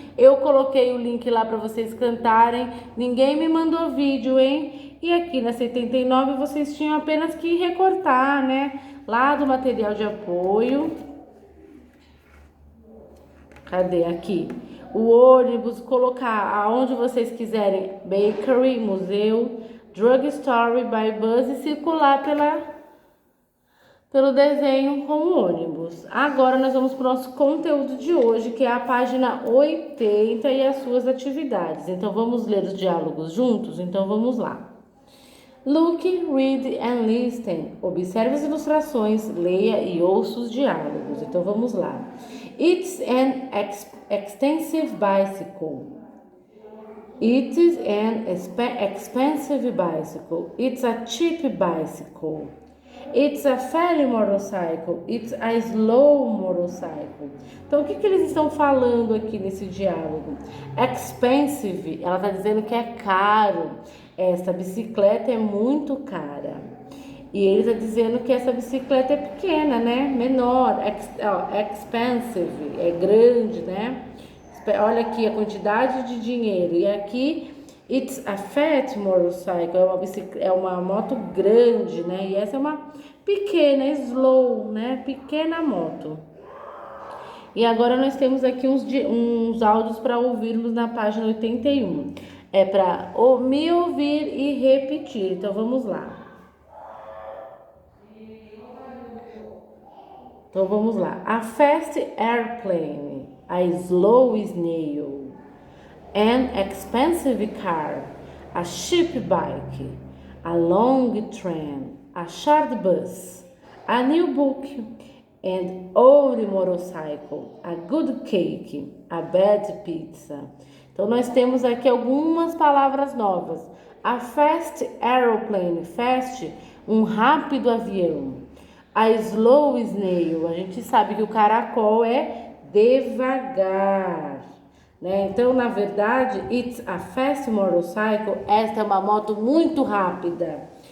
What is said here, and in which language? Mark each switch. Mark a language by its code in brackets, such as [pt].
[pt] Eu coloquei o link lá para vocês cantarem. Ninguém me mandou vídeo, hein? E aqui na 79 vocês tinham apenas que recortar, né? Lá do material de apoio. Cadê aqui? O ônibus, colocar aonde vocês quiserem. Bakery, museu, drugstore, by bus e circular pelo desenho com o ônibus. Agora nós vamos para o nosso conteúdo de hoje, que é a página 80 e as suas atividades. Então vamos ler os diálogos juntos? Então vamos lá. [en] Look, read and listen. [pt] Observe as ilustrações, leia e ouça os diálogos. Então vamos lá. [en] It's an expensive bicycle. It is an expensive bicycle. It's a cheap bicycle. It's a fairy motorcycle. It's a slow motorcycle. [pt] Então, o que eles estão falando aqui nesse diálogo? Expensive, ela está dizendo que é caro. Essa bicicleta é muito cara. E ele está dizendo que essa bicicleta é pequena, né? Menor. Expensive, é grande, né? Olha aqui a quantidade de dinheiro. E aqui, [en] it's a fat motorcycle, [pt] é uma moto grande, né? E essa é uma pequena, slow, né? Pequena moto. E agora nós temos aqui uns áudios para ouvirmos na página 81. É para me ouvir e repetir. Então vamos lá. [en] A fast airplane, a slow snail, an expensive car, a cheap bike, a long train, a short bus, a new book, an old motorcycle, a good cake, a bad pizza. [pt] Então nós temos aqui algumas palavras novas. [en] A fast aeroplane, [pt] fast, um rápido avião. A slow snail, a gente sabe que o caracol é devagar, né? Então, na verdade, [en] it's a fast motorcycle, [pt] esta é uma moto muito rápida.